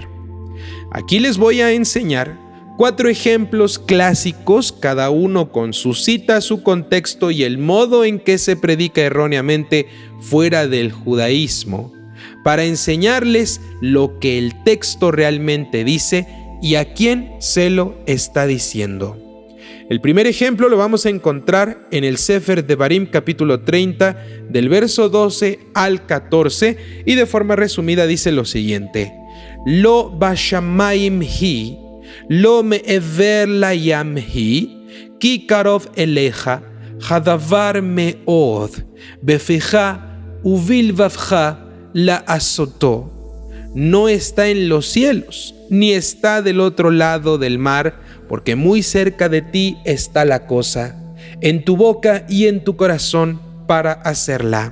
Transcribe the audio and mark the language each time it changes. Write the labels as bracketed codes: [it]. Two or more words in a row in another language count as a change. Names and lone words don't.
[es] Aquí les voy a enseñar 4 ejemplos clásicos, cada uno con su cita, su contexto y el modo en que se predica erróneamente fuera del judaísmo, para enseñarles lo que el texto realmente dice y a quién se lo está diciendo. El primer ejemplo lo vamos a encontrar en el Sefer Devarim capítulo 30 del verso 12 al 14 y de forma resumida dice lo siguiente: [he] לא בשמים היא, לא מעבר לים היא, כי קרוב אליך הדבר מאד, בפיך ובלבבך לעשתו. [es] No está en los cielos, ni está del otro lado del mar, porque muy cerca de ti está la cosa, en tu boca y en tu corazón para hacerla.